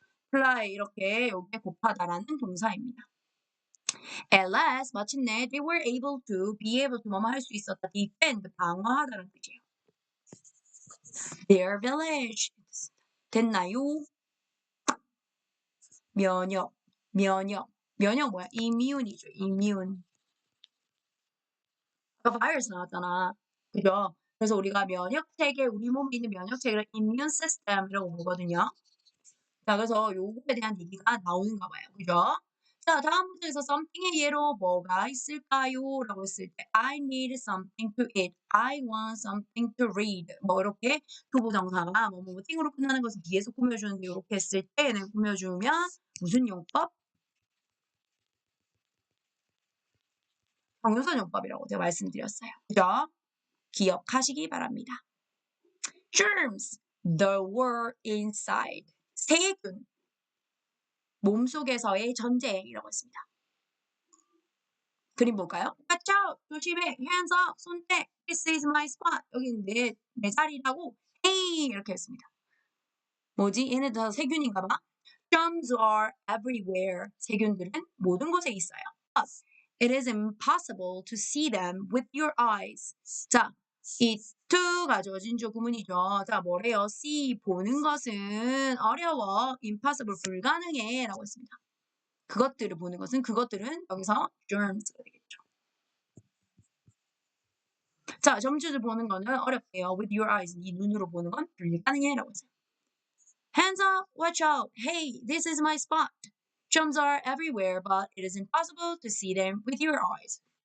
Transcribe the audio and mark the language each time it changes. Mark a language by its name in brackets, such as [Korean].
[Korean] 플라이 이렇게 여기에 곱하다라는 동사입니다. [English] At last [Korean] 마침내 [English] they were able to [Korean] 뭐뭐 할 수 있었다. defend 방어하다는 뜻이에요. [English] Their village [Korean] 됐나요? 면역 뭐야? immune이죠. immune. 아까 virus 나왔잖아. 그죠? 그래서 우리가 면역체계, 우리 몸에 있는 면역체계를 immune system이라고 보거든요. 자, 그래서 요거에 대한 얘기가 나오는가 봐요. 그죠? 자, 다음 문제에서 something의 예로 뭐가 있을까요? 라고 했을 때 [English] I need something to eat. I want something to read. [Korean] 뭐 이렇게 투부정사가 뭐뭐띵으로 끝나는 것을 뒤에서 꾸며주는데 이렇게 했을 때 얘는 꾸며주면 무슨 용법? 형용사 용법이라고 제가 말씀드렸어요. 그죠? 기억하시기 바랍니다. [English] Germs, the war inside. [Korean] 세균, 몸속에서의 전쟁이라고 했습니다. [English] 그림 볼까요? Watch out! [Korean] 조심해! [English] Hands up! [Korean] 손 떼! [English] This is my spot! [Korean] 여기는 내 자리라고 [English] Hey! [Korean] 이렇게 했습니다. 뭐지? 얘네 다 세균인가 봐. [English] Germs are everywhere. [Korean] 세균들은 모든 곳에 있어요. [English] It is impossible to see them with your eyes. 자, 이 [Korean] to 가져진 주 구문이죠. 자, 뭐래요? see 보는 것은 어려워, impossible 불가능해 라고 했습니다. 그것들을 보는 것은 그것들은 여기서 germs가 되겠죠. 자, 점주를 보는 거는 어렵대요. with your eyes, 네 눈으로 보는 건 불가능해 라고 했어요. [English] Hands up, watch out, hey, this is my spot. Germs are everywhere, but it is impossible to see them with your eyes.